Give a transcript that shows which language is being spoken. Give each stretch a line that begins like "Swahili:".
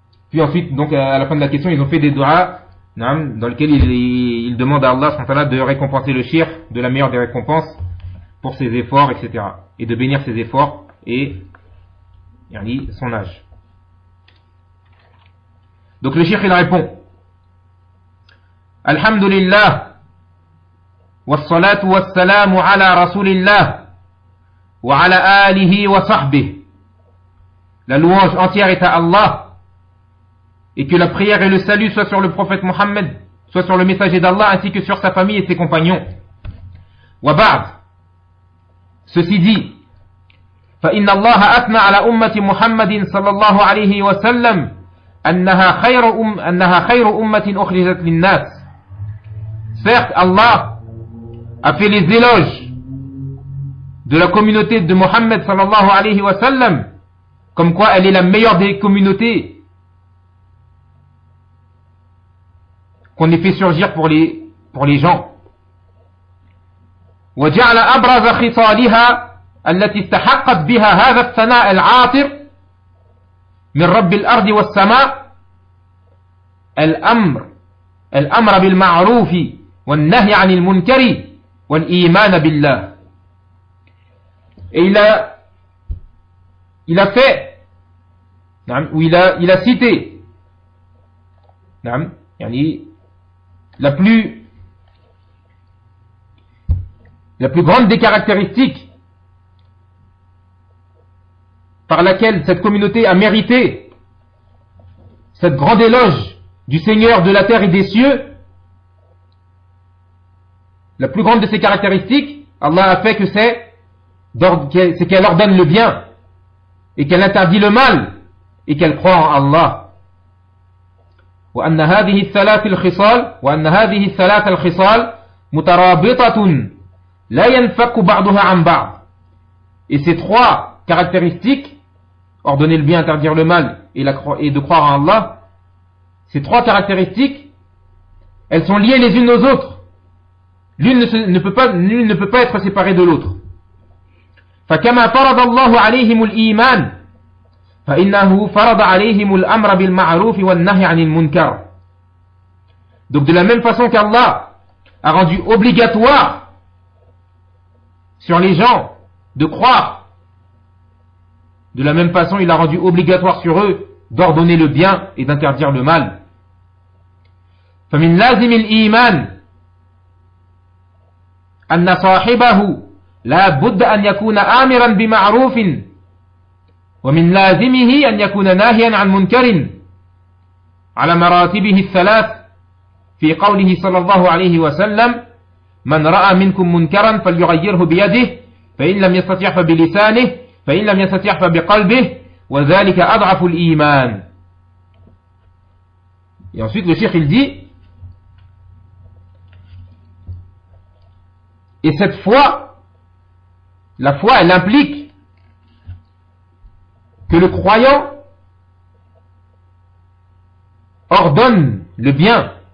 French: Puis ensuite, donc à la fin de la question, ils ont fait des du'as dans lesquels ils demandent à Allah de récompenser le shirk de la meilleure des récompenses pour ses efforts, etc. Et de bénir ses efforts et son âge. Donc le shirk, il répond:
Arabic: الحمد لله والصلاة والسلام على رسول الله وعلى آله وصحبه.
French: La louange entière est à Allah, et que la prière et le salut soient sur le prophète Mohammed, soit sur le messager d'Allah, ainsi que sur sa famille et ses compagnons.
Arabic: وبعد,
French: ceci dit,
Arabic: فإن الله أثنى على أمة محمد صلى الله عليه وسلم أنها خير أمة أخرجت للناس.
French: Certes, Allah a fait les éloges de la communauté de Mohammed sallallahu alayhi wa sallam, comme quoi elle est la meilleure des communautés qu'on ait fait surgir pour les gens.
Arabic: وجعل أبرز خصالها التي استحقت بها هذا الثناء العاطر من رب الأرض والسماء الأمر بالمعروف والنهي عن المنكر والإيمان بالله.
French: Et il a fait, ou il a cité, la plus grande des caractéristiques par laquelle cette communauté a mérité cette grande éloge du Seigneur de la terre et des cieux, La plus grande de ses caractéristiques, Allah a fait que c'est qu'elle ordonne le bien et qu'elle interdit le mal et qu'elle croit en Allah.
Arabic: وأن هذه الثلاث الخصال وأن هذه الثلاث الخصال مترابطة لا ينفك بعضها عن بعض.
French: Et ces trois caractéristiques, ordonner le bien, interdire le mal et de croire en Allah, ces trois caractéristiques, elles sont liées les unes aux autres. L'une ne peut pas être séparée de l'autre.
Arabic: فكما فرض الله عليهم الإيمان فإنه فرض عليهم الأمر بالمعروف والنهي عن المنكر.
French: Donc de la même façon qu'Allah a rendu obligatoire sur les gens de croire, de la même façon il a rendu obligatoire sur eux d'ordonner le bien et d'interdire le mal.
Arabic: فمن لازم الإيمان أن صاحبه لا بد أن يكون آمرا بمعروف ومن لازمه أن يكون ناهيا عن منكر على مراتبه الثلاث في قوله صلى الله عليه وسلم من رأى منكم منكرا فليغيره بيده فإن لم يستطع فبلسانه فإن لم يستطع فبقلبه وذلك أضعف الإيمان.
French: Et ensuite le cheikh il dit, et cette foi, la foi elle implique que le croyant ordonne le bien.